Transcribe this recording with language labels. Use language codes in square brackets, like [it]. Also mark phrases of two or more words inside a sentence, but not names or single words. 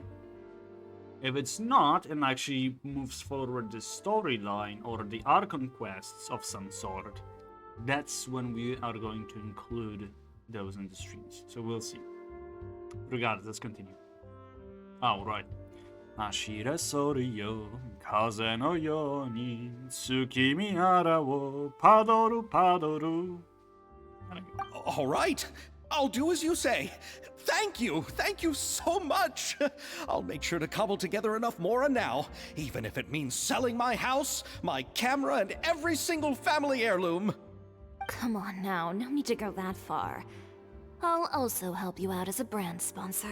[en] If it's not, and actually moves forward the storyline or the Archon quests of some sort, that's when we are going to include those in the streams. So we'll see. Regardless, let's continue. Oh, right. [ja] Ashira soru yo, kaze no yo ni, tsukimi ara wo, padoru padoru. [en] All right. I'll do as you say. Thank you so much. I'll make sure to cobble together enough mora now, even if it means selling my house, my camera, and every single family heirloom. Come on now, no need to go that far. I'll also help you out as a brand sponsor.